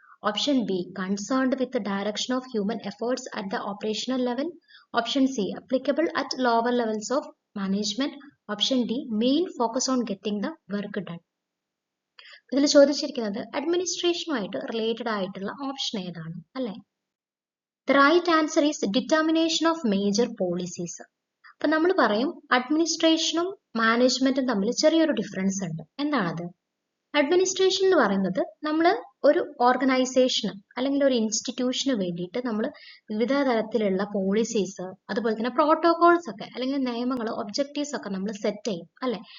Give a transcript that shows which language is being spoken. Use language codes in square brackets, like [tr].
[en] Option B, concerned with the direction of human efforts at the operational level. Option C, applicable at lower levels of management. Option D, main focus on getting the work done. [ml] ഇതിൽ ചോദിച്ചിരിക്കുന്നത് അഡ്മിനിസ്ട്രേഷനുമായിട്ട് related ആയിട്ടുള്ള option ഏതാണ് അല്ലെ. [en] The right answer is determination of major policies. [ml] അപ്പൊ നമ്മൾ പറയും അഡ്മിനിസ്ട്രേഷനും മാനേജ്മെന്റും തമ്മിൽ ചെറിയൊരു ഡിഫറൻസ് ഉണ്ട്. എന്താണത്? അഡ്മിനിസ്ട്രേഷൻ എന്ന് പറയുന്നത് നമ്മൾ ഒരു ഓർഗനൈസേഷന് അല്ലെങ്കിൽ ഒരു ഇൻസ്റ്റിറ്റ്യൂഷന് വേണ്ടിയിട്ട് നമ്മൾ വിവിധ തരത്തിലുള്ള പോളിസീസ്, അതുപോലെ തന്നെ പ്രോട്ടോകോൾസ് ഒക്കെ അല്ലെങ്കിൽ നിയമങ്ങൾ, ഒബ്ജക്റ്റീവ്സ് ഒക്കെ നമ്മൾ സെറ്റ് ചെയ്യും അല്ലെ.